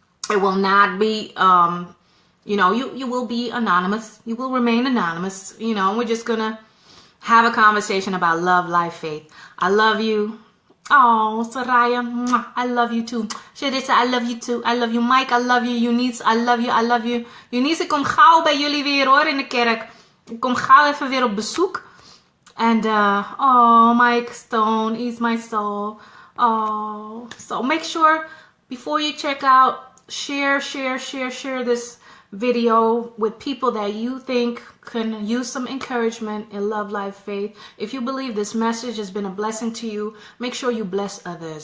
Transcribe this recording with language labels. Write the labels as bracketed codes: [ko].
[en] It will not be, you will be anonymous. You will remain anonymous. We're just going to have a conversation about love, life, faith. I love you. Oh, Soraya, I love you too. Sherita, I love you too. I love you, Mike. I love you, Eunice. I love you. I love you. [nl] Eunice, ik kom gauw bij jullie weer hoor in de kerk. Ik kom gauw even weer op bezoek. [en] And, Mike Stone, ease my soul. Oh, so make sure before you check out, share this video with people that you think can use some encouragement in love, life, faith. If you believe this message has been a blessing to you, make sure you bless others.